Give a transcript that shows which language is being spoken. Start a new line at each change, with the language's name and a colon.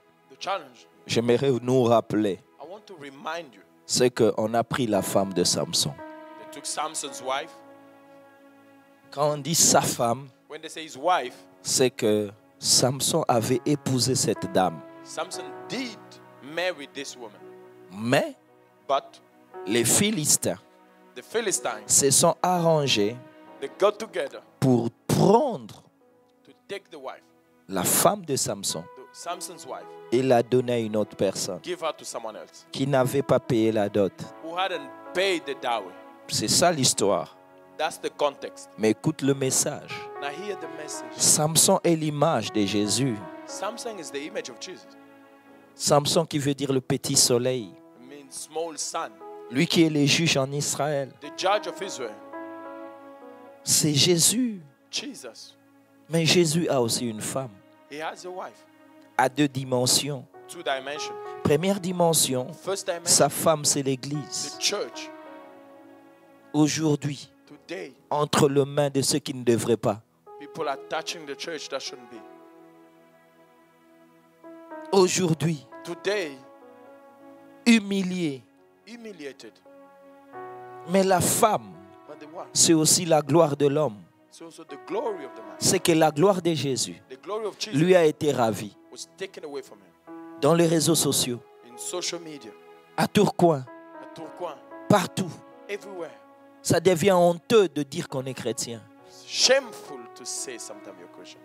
English: The challenge,
French: j'aimerais nous rappeler,
English: I want to remind you,
French: c'est qu'on a pris la femme de Samson.
English: they took Samson's wife.
French: Quand on dit sa femme,
English: When they say his wife,
French: c'est que Samson avait épousé cette dame.
English: Samson did marry this woman.
French: Mais
English: But
French: les Philistins
English: the Philistines,
French: se sont arrangés
English: they got together
French: pour prendre
English: to take the wife,
French: la femme de Samson
English: Samson's wife,
French: et la donner à une autre personne
English: give her to someone else
French: qui n'avait pas payé la dot.
English: who hadn't paid the dowry.
French: C'est ça l'histoire.
English: That's the context.
French: Mais écoute le message.
English: Now hear the message.
French: Samson est l'image de Jésus.
English: Samson is the image of Jesus.
French: Samson qui veut dire le petit soleil.
English: It means small sun.
French: Lui qui est le juge en Israël.
English: The judge of Israel,
French: C'est Jésus.
English: Jesus.
French: Mais Jésus a aussi une femme.
English: He has a wife.
French: À 2 dimensions.
English: 2 dimensions.
French: Première dimension,
English: First dimension,
French: sa femme c'est l'Église.
English: the church.
French: Aujourd'hui,
English: Today,
French: entre les mains de ceux qui ne devraient pas.
English: people are touching the church that shouldn't be.
French: Aujourd'hui,
English: Today,
French: humilié.
English: humiliated.
French: Mais la femme,
English: But the what?
French: c'est aussi la gloire de l'homme.
English: It's also the glory of the man.
French: C'est que la gloire de Jésus
English: The glory of Jesus
French: lui a été ravie.
English: was taken away from him.
French: Dans les réseaux sociaux,
English: In social media,
French: à Tourcoing,
English: at Tourcoing,
French: partout.
English: everywhere.
French: Ça devient honteux de dire qu'on est chrétien.
English: It's shameful to say sometimes you're Christian.